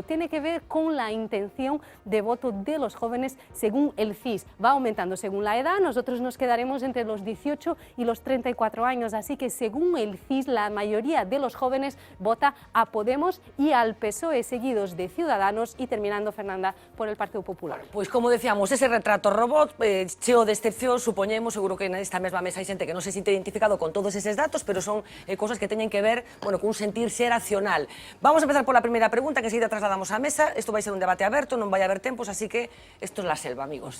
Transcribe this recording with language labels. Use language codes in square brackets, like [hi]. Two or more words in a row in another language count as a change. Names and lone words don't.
[es] Tiene que ver con la intención de voto de los jóvenes según el CIS. Va aumentando según la edad, nosotros nos quedaremos entre los 18 y los 34 años, así que según el CIS la mayoría de los jóvenes vota a Podemos y al PSOE, seguidos de Ciudadanos y terminando, Fernanda, por el Partido Popular. [gl] Pois como decíamos, ese retrato robot cheo de excepción, supoñemos, seguro que nesta mesma mesa hai xente que non se sinta identificado con todos eses datos, pero son cosas que teñen que ver, bueno, cun sentir xeracional. Vamos a empezar pola primeira pregunta, que enseguida trasladamos á mesa. Isto vai ser un debate aberto, non vai haber tempos, así que isto é la selva, amigos.